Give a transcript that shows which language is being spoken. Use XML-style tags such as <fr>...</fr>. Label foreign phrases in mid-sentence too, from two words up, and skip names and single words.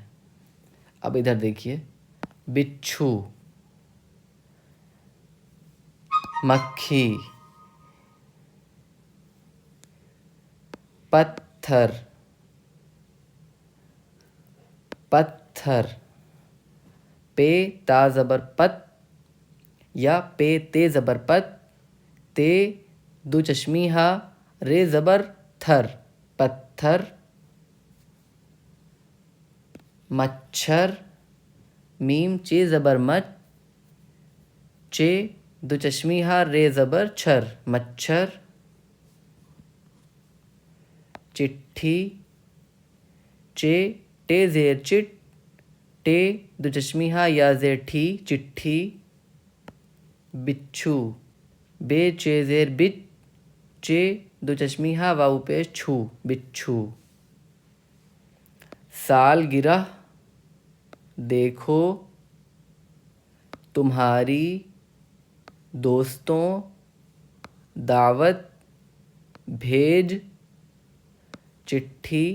<ur>اب ادھر دیکھیے. بچھو، مکھی. پتھر، پتھر. پے تا زبر پت یا پے تے زبر پت، تے دو چشمی ہا رے زبر تھر پتھر. مچھر، میم چے زبر مچ، چے دو چشمی ہا رے زبر چھر مچھر. چٹھی، چے ٹے زیر چٹ، ٹے دو چشمی ہا یا زیر ٹھی چٹھی. بچھو، بے چے زیر بچ، چے دو چشمی ہا واو پیش چھو بچھو. سالگرہ، دیکھو، تمہاری، دوستوں، دعوت، بھیج، چٹھی.</ur>